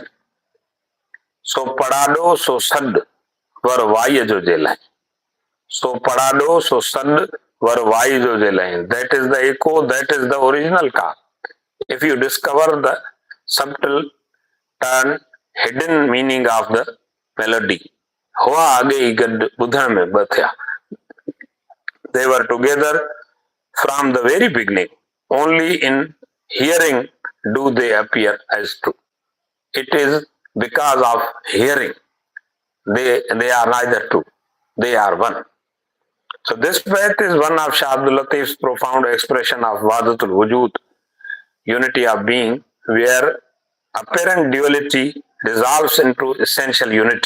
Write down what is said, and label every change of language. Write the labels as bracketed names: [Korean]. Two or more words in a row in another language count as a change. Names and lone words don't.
[Sindhi] سو پڙاڏو سو سڏ ور وايا جو جيلي. سو پڙاڏو سو سڏ ور وايا جو جيلي. [English] That is the echo, that is the original ka. If you discover the subtle turn, hidden meaning of the melody, [Sindhi] हुआ आगे ई गॾु ॿुधण में ॿ थिया. [English] They were together from the very beginning. Only in hearing do they appear as two. It is because of hearing they are neither two, they are one. So this faith is one of Shah Abdul Latif's profound expression of Wahdatul Wujud, unity of being, where apparent duality dissolves into essential unity.